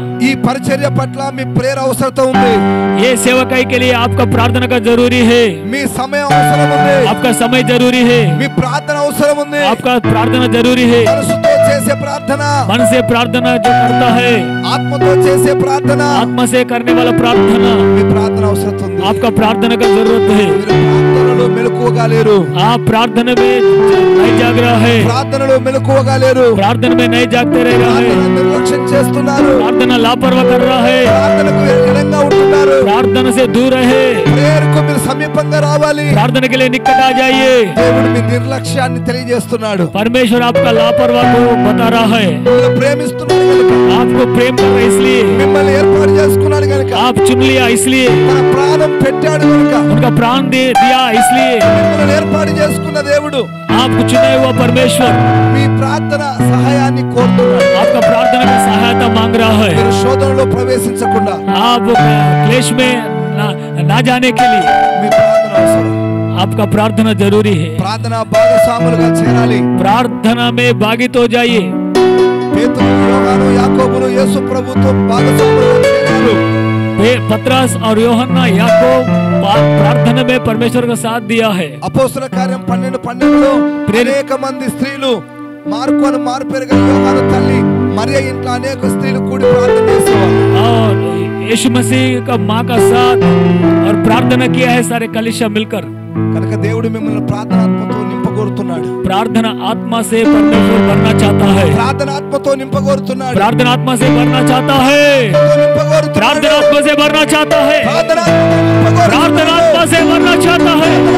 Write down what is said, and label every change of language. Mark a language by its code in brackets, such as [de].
[te] ఈ పరిచర్య పట్ల మీ ప్రేర అవసరత ఉంది. [hi] ये सेवकाई के लिए आपका प्रार्थना का जरूरी है. [te] మీ సమయం అవసరం ఉంది. [hi] आपका समय जरूरी है. [te] మీ ప్రార్థన అవసరం ఉంది. [hi] आपका प्रार्थना जरूरी है. [te] మనసుతో చేసే ప్రార్థన, [hi] मन से प्रार्थना जो करता है, [te] ఆత్మతో చేసే ప్రార్థన, [hi] आत्मा से करने वाला प्रार्थना, [te] మీ ప్రార్థన అవసరం ఉంది. [hi] आपका प्रार्थना का जरूरत है. [te] ప్రార్థనలో మెలకువగా లేరు. [hi] आप प्रार्थना में नहीं जाग रहा है. [te] ప్రార్థనలో మెలకువగా లేరు. [hi] प्रार्थना में नहीं जागते रह रहा है. [te] నిర్లక్ష్యం చేస్తున్నారు. [hi] प्रार्थना लापरवाही कर रहा है. [te] ప్రార్థనకు ఎడంగా ఉంటున్నారు. [hi] प्रार्थना से दूर रहे. [te] ప్రేయర్కు మీరు సమీపంగా రావాలి. [hi] प्रार्थना के लिए निकट आ जाइए. [te] దేవుడు మీ నిర్లక్ష్యాన్ని తెలియజేస్తున్నాడు. [hi] परमेश्वर आपका लापरवाही को बता रहा है. [te] మిమ్మల్ని ప్రేమిస్తున్నాడు కనుక, [hi] आपको प्रेम कर रहा है इसलिए, [te] మిమ్మల్ని ఏర్పాటు చేసుకున్నాడు కనుక, [hi] आप चुन लिया इसलिए, [te] తన ప్రాణం పెట్టాడు కనుక, [hi] उनका प्राण दे दिया इसलिए, [te] మిమ్మల్ని ఏర్పాటు చేసుకున్న దేవుడు [hi] आपको चुना हुआ परमेश्वर [te] మీ ప్రార్థన సహాయాన్ని కోరుతున్నాడు. [hi] आपका प्रार्थना की सहायता मांग रहा है. [te] మీరు శోధనలో ప్రవేశించకుండా [hi] आप क्लेश में ना जाने के लिए [te] మీ ప్రార్థన అవసరం. [hi] आपका प्रार्थना जरूरी है. [te] ప్రార్థన భాగస్వాములుగా చేరాలి. [hi] प्रार्थना में भागित हो जाइए. [te] పేతురు, యోహాను, యాకోబులు యేసు ప్రభుతో భాగస్వాములుగా చేరారు. [hi] पतरस और యోహన్నా యాకోబు प्रार्थना में परमेश्वर का साथ दिया है. [te] అపోస్తల కార్యం 12:12లో అనేక మంది స్త్రీలు, మార్కు అని మార్పేరు గల యోహాను తల్లి మరియ ఇంట్లో అనేక స్త్రీలు కూడి ప్రార్థన చేసేవారు. [hi] और यीशु मसीह का माँ का साथ और प्रार्थना किया है सारे कलीसिया मिलकर. [te] కనుక దేవుడు మిమ్మల్ని ప్రార్థనాత్మతో నింపగోరుతున్నాడు. [hi] प्रार्थना आत्मा से परमेश्वर भरना चाहता है. [te] ప్రార్థనాత్మతో నింపగోరుతున్నాడు. [hi] प्रार्थना आत्मा से भरना चाहता है. प्रार्थना आत्मा से भरना चाहता है. प्रार्थना आत्मा से भरना चाहता है.